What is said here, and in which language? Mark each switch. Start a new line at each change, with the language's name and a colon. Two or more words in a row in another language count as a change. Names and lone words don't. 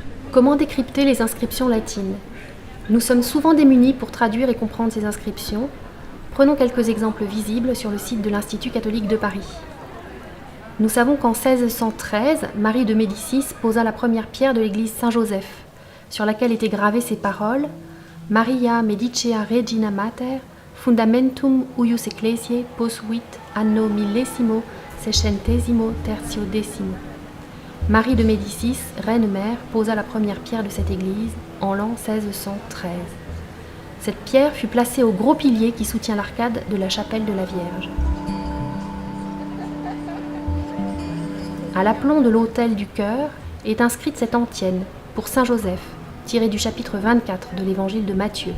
French: Comment décrypter les inscriptions latines? Nous sommes souvent démunis pour traduire et comprendre ces inscriptions. Prenons quelques exemples visibles sur le site de l'Institut catholique de Paris. Nous savons qu'en 1613, Marie de Médicis posa la première pierre de l'église Saint-Joseph, sur laquelle étaient gravées ces paroles «
Latin: Maria Medicea Regina Mater, fundamentum huius ecclesiae posuit anno millesimo sescentesimo tertiodecimo ».
French: Marie de Médicis, reine-mère, posa la première pierre de cette église en l'an 1613. Cette pierre fut placée au gros pilier qui soutient l'arcade de la chapelle de la Vierge. À l'aplomb de l'autel du chœur est inscrite cette antienne pour Saint Joseph, tirée du chapitre 24 de l'évangile de Matthieu.